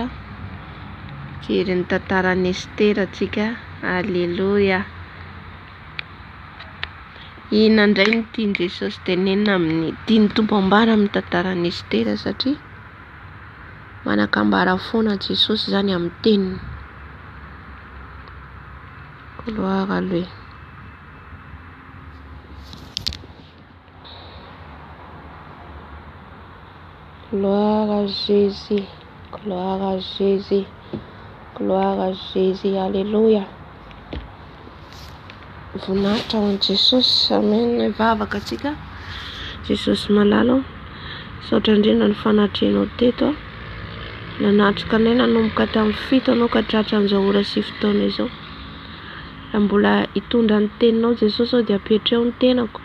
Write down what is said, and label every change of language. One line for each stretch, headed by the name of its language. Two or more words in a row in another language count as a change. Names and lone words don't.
Malagasy: Jery ny tantaran'ny Estera tsika. Alléluia. Inona indray ny tiany Jesosy tenenina amin'ny tiany tompo ambara amin'ny tantaran'ny Estera satria manakambara foana Jesosy zany amin'ny teniny.
French: Gloire à lui. Gloire à Jésus. Gloire à Jésus. Gloire à Jésus. Alléluia.
Malagasy: Voninahitra ho an'i Jesosy. Amen. Vavaka atsika. Jesosy malalo. Saotra indrindra ny fanatrianao teto. Nanatrika anay nanomboka tamin'ny 7 anao ka tratra an'izao ora 9 taona izao. Raha mbola hitondra ny teninao Jesosy ao dia apetreo ny tenako.